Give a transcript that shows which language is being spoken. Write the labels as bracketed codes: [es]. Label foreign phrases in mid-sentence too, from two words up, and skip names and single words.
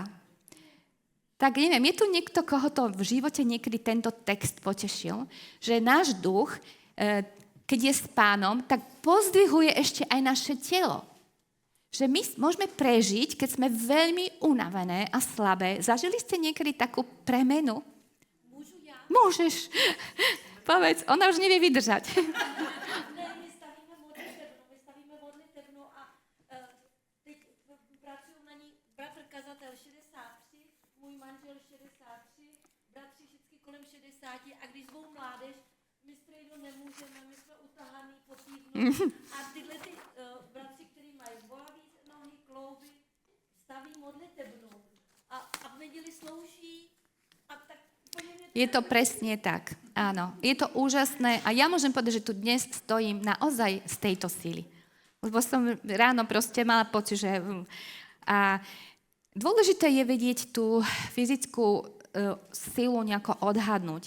[sk] Tak neviem, je tu niekto, koho to v živote niekedy tento text potešil, že náš duch, keď je s Pánom, tak pozdvihuje ešte aj naše telo. Že my môžeme prežiť, keď sme veľmi unavené a slabé. Zažili ste niekedy takú premenu? Môžu ja? Môžeš. Povedz, ona už nevie vydržať. [cs] Ne, my stavíme modlitevnu a teď pracují na ní bratr kazatel 63, můj manžel 63, bratři všichni kolem 60 a když zvou mládež, my strejno nemůžeme, my jsme utahaný po týdnu a tyhle ty bratři, kteří mají bolavý nohy, klouby, staví modlitevnu a v neděli slouží a tak. [sk] Je to presne tak, áno. Je to úžasné a ja môžem povedať, že tu dnes stojím naozaj z tejto síly. Lebo som ráno proste mala pocit, že... A dôležité je vedieť tú fyzickú silu nejako odhadnúť.